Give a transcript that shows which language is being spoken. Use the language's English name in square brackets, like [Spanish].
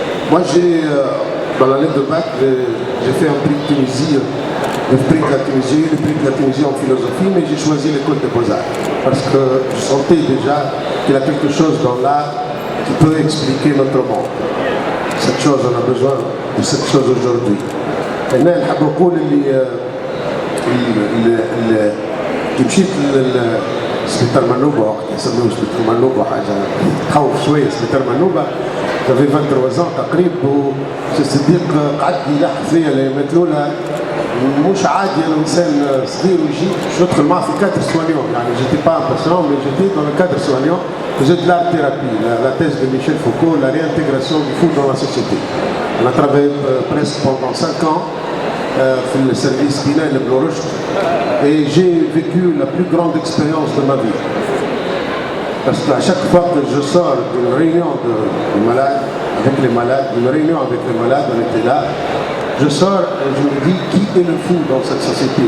[French] Moi dans l'année de bac, j'ai fait un prix de Tunisie, le prix de la Tunisie en philosophie, mais j'ai choisi l'école de Beaux-Arts parce que je sentais déjà qu'il y a quelque chose dans l'art qui peut expliquer notre monde. Cette chose, on a besoin de cette chose aujourd'hui. Et nous, [Arabic] نحب نقول اللي كي مشيت لسبيطار منوبة وقت يسموه سبيطار منوبة حاجة تخوف شوية سبيطار منوبة [French] j'avais 23 ans [Arabic] تقريبا وسي الصديق قعد يلح فيا الايامات الاولى مش عادي انا انسان صغير ويجي باش ندخل معاه في كادر سوانيون يعني جيتي [French] با باسيون مي جيتي دون كادر سوانيون faisait de l'art thérapie, la thèse de Michel Foucault, la réintégration du fou dans la société. On a travaillé presque pendant 5 ans dans le service Pinel et Bloroche et j'ai vécu la plus grande expérience de ma vie. Parce qu'à chaque fois que je sors d'une réunion de malades, avec les malades, d'une réunion avec les malades, on était là, je sors et je me dis qui est le fou dans cette société.